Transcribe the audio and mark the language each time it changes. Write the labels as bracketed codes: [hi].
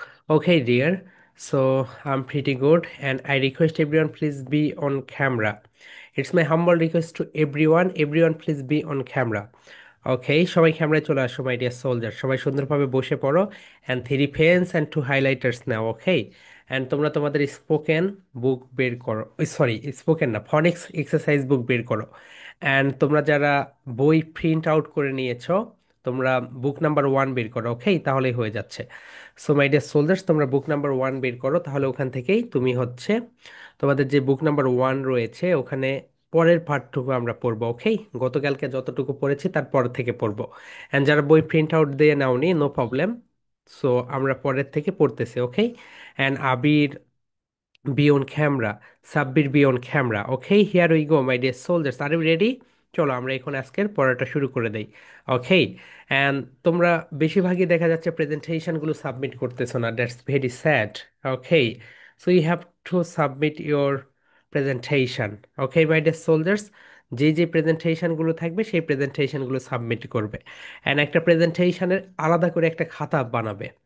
[en] Okay, dear. So I'm pretty good, and I request everyone please be on camera. It's my humble request to everyone. Everyone please be on camera. [bn] ওকে সবাই ক্যামেরায় চলে আসো [en] my dear soldier, [bn] সবাই সুন্দরভাবে বসে পড়ো [en] And three pens and two highlighters নাও। [bn] Okay, and তোমরা তোমাদের স্পোকেন বুক বের করো, সরি স্পোকেন না, ফনিক্স এক্সারসাইজ বুক বের করো। অ্যান্ড তোমরা যারা বই প্রিন্ট আউট করে নিয়েছো, তোমরা বুক নাম্বার 1 বের করো। ওকে, তাহলেই হয়ে যাচ্ছে। [en] so my dear soldiers, [bn] তোমরা বুক নাম্বার 1 বের করো, তাহলে ওখান থেকেই তুমি হচ্ছে তোমাদের যে বুক নাম্বার 1 রয়েছে ওখানে পরের পার্টটুকু আমরা পড়বো। ওকে, গতকালকে যতটুকু পড়েছি তার পর থেকে পড়বো। অ্যান্ড যারা বই প্রিন্ট আউট দিয়ে নাওনি, [en] No problem. [bn] সো আমরা পরের থেকে পড়তেছি। [en] Okay, and Abir be on camera, Sabbir be on camera. Okay, here we go, my dear soldiers. Are you ready? [bn] চলো আমরা এখন আজকের পড়াটা শুরু করে দেই। ওকে, অ্যান্ড তোমরা বেশিরভাগই দেখা যাচ্ছে প্রেজেন্টেশনগুলো সাবমিট করতেছো না, [en] That's very sad. Okay, so you have to submit your presentation. Okay my dear soldiers, [bn] যে যে প্রেজেন্টেশনগুলো থাকবে সেই প্রেজেন্টেশনগুলো সাবমিট করবে, অ্যান্ড একটা প্রেজেন্টেশনের আলাদা করে একটা খাতা বানাবে।